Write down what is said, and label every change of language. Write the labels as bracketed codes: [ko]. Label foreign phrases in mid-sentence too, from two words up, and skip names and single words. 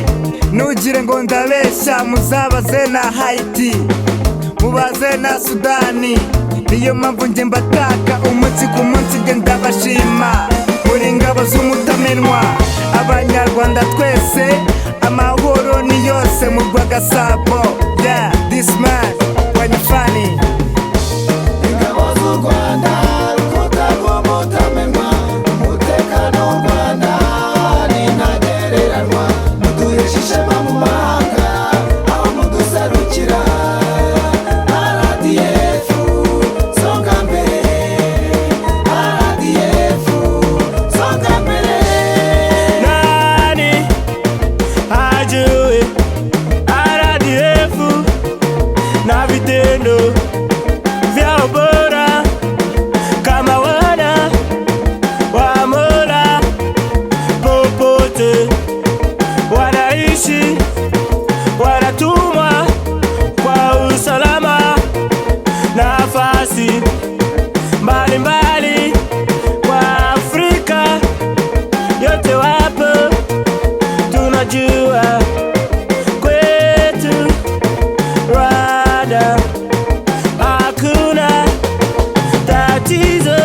[rw] Ntugire ngo ndabeshya, muzabaze na Haiti, mubaze na Sudani. Niyo mpamvu njye mbataka umunsi ku munsi, njye ndabashima. Muri ingabo z'umutamenwa, abanyarwanda twese, amahoro ni yose mu Rwagasabo. [en] Yeah, this man Wanyafani. [rw] Ingabo z'u Rwanda, urukuta rw'umutamenwa, umutekano w'u Rwanda ni ntagereranywa. Muduhesha ishema mu mahanga, aho mudusarukira. [sw] RDF songa mbere, RDF songa mbere. Nani ajue RDF na vitendo vya ubora kama wana wa Mola, popote wanaishi, wanatumwa kwa usalama, nafasi mbalimbali kwa Afrika yote wapo, tunajua kwetu Rwanda hakuna tatizo.